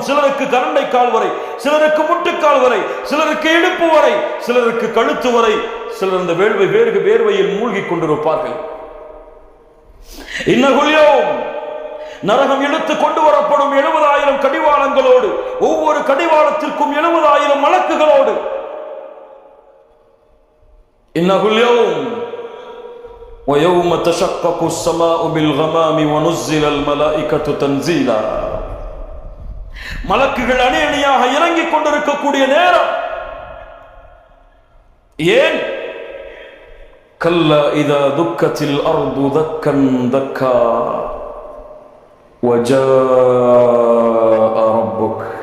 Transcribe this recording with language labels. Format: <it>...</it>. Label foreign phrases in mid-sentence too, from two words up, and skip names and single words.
<ta>சிலருக்கு கரண்டை கால் வரை, சிலருக்கு முட்டுக்கால் வரை, சிலருக்கு இடுப்பு வரை, சிலருக்கு கழுத்து வரை, சிலர் அந்த வேர்வையில் மூழ்கி கொண்டிருப்பார்கள்.</ta> <ar>إنه اليوم,</ar> <ta>நரகம் இழுத்து கொண்டு வரப்படும் 70,000 கடிவாளங்களோடு, ஒவ்வொரு கடிவாளத்திற்கும் 70,000 மலக்குகளோடு.</ta> <ar>إنه اليوم وَيَوْمَ تَشَقَّقُ السَّمَاءُ بِالْغَمَامِ وَنُزِّلَ الْمَلَائِكَةُ تَنزِيلًا.</ar> <ta>மலக்குகள் அணி அணியாக இறங்கிக் கொண்டிருக்கக்கூடிய நேரம். ஏன்?</ta> <ar>كلا إذا دكت الأرض دكا دكا وجاء ربك.</ar>